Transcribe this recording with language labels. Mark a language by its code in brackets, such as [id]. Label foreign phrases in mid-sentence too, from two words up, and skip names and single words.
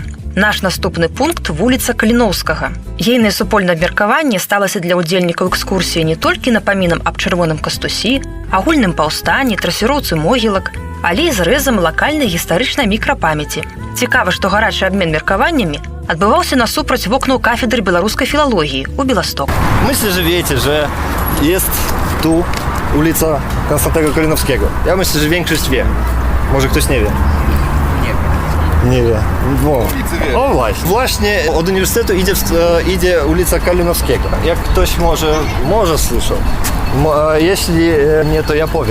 [be] Наш наступны пункт – вуліца Каліноўскага. Ейнае супольнае абмеркаванне сталася для ўдзельнікаў экскурсіі не толькі напамінам аб чырвоным кастусі, агульным паўстанні, трасіроўцы могілак, але і зрэзам лакальнай гістарычнай мікрапамяці. Цікава, што гарачы абмен меркаваннямі адбываўся насупраць вокнаў кафедры беларускай філалогіі ў Беласток. [pl] Myślę, że wiecie, że jest tu ulica Konstantego Kalinowskiego. Ja myślę, że większość wie. Może ktoś nie wie. Nie wie. No. O właśnie od uniwersytetu idzie ulica Kalinowskiego. Jak ktoś może słyszał. Jeśli nie, to ja powiem.